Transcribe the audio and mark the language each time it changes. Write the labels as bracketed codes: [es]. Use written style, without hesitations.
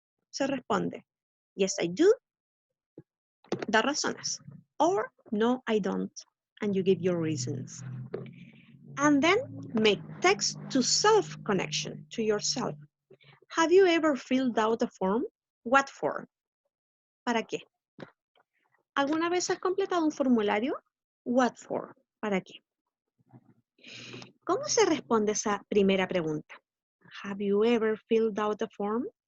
[es] Se responde. [en] Yes, I do. [es] Da razones. [en] Or no, I don't. And you give your reasons. And then make text to self connection, to yourself. Have you ever filled out a form? What for? [es] ¿Para qué? ¿Alguna vez has completado un formulario? [en] What for? [es] ¿Para qué? ¿Cómo se responde esa primera pregunta? [en] Have you ever filled out a form?